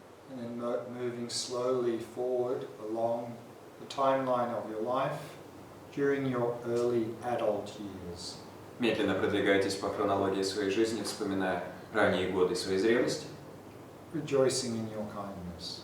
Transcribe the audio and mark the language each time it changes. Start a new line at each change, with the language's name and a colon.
English: And then moving slowly forward along the timeline of your life, during your early adult years.
Russian: Медленно продвигайтесь по хронологии своей жизни, вспоминая ранние годы своей зрелости,
English: Rejoicing in your kindness.